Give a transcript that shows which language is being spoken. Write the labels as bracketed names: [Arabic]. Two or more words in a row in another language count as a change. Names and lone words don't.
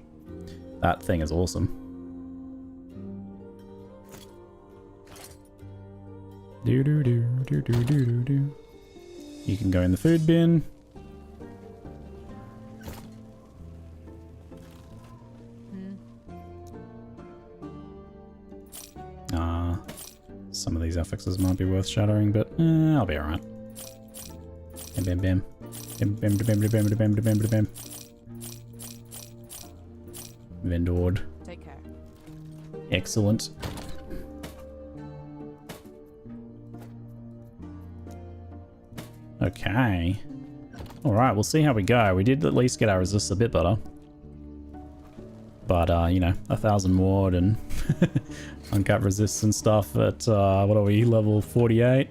[English] That thing is awesome. Do do do do do do do do. You can go in the food bin. Some of these affixes might be worth shattering, but I'll be alright. Bam bam bam. Bam bam bam bam bam bam bam bam bam. Vendored. Take care. Excellent. Okay. Alright, we'll see how we go. We did at least get our resists a bit better. But, you know, 1,000 ward and uncapped resists and stuff at, what are we, level 48?